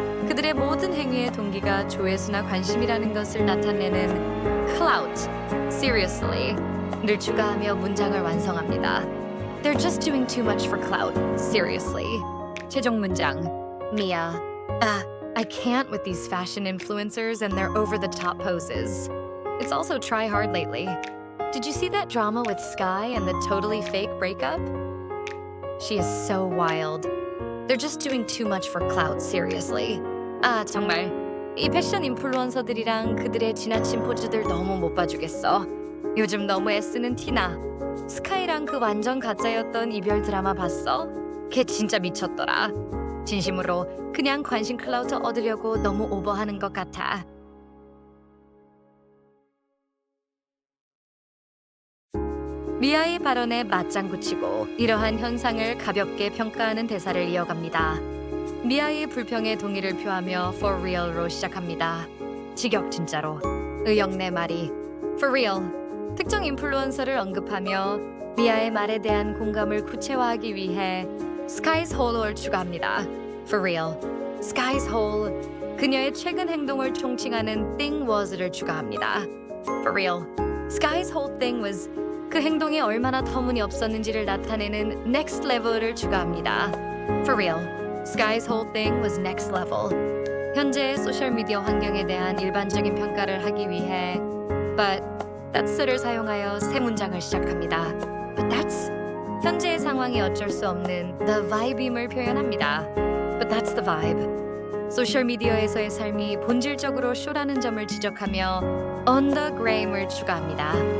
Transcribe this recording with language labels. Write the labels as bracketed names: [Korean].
[Korean] 그들의 모든 행위의 동기가 조회수나 관심이라는 것을 나타내는 [English] clout, seriously [Korean] 를 추가하며 문장을 완성합니다. [English] They're just doing too much for clout, seriously. [Korean] 최종 문장. Mia. [English] I can't with these fashion influencers and their over-the-top poses. It's also try hard lately. Did you see that drama with Sky and the totally fake breakup? She is so wild. They're just doing too much for clout, seriously. [Korean] 정말. 이 패션 인플루언서들이랑 그들의 지나친 포즈들 너무 못 봐주겠어. 요즘 너무 애쓰는 티나. 스카이랑 그 완전 가짜였던 이별 드라마 봤어? 걔 진짜 미쳤더라. 진심으로 그냥 관심 클라우드 얻으려고 너무 오버하는 것 같아. 미아의 발언에 맞장구 치고 이러한 현상을 가볍게 평가하는 대사를 이어갑니다. 미아의 불평에 동의를 표하며 [English] for real [Korean] 로 시작합니다. 직역 진짜로. 의역내 말이 [English] for real. [Korean] 특정 인플루언서를 언급하며 미아의 말에 대한 공감을 구체화하기 위해 [English] Sky's whole [Korean] 를 추가합니다. [English] For real. Sky's whole. [Korean] 그녀의 최근 행동을 총칭하는 [English] thing was [Korean] 를 추가합니다. [English] For real. Sky's whole thing was. [Korean] 그 행동이 얼마나 터무니없었는지를 나타내는 [English] next level [Korean] 을 추가합니다. [English] For real. Sky's whole thing was next level. [Korean] 현재의 소셜미디어 환경에 대한 일반적인 평가를 하기 위해 [English] but that's [Korean] 를 사용하여 새 문장을 시작합니다. [English] But that's. [Korean] 현재의 상황이 어쩔 수 없는 [English] the vibe [Korean] 임을 표현합니다. [English] But that's the vibe. [Korean] 소셜미디어에서의 삶이 본질적으로 쇼라는 점을 지적하며 [English] on the gram [Korean] 을 추가합니다.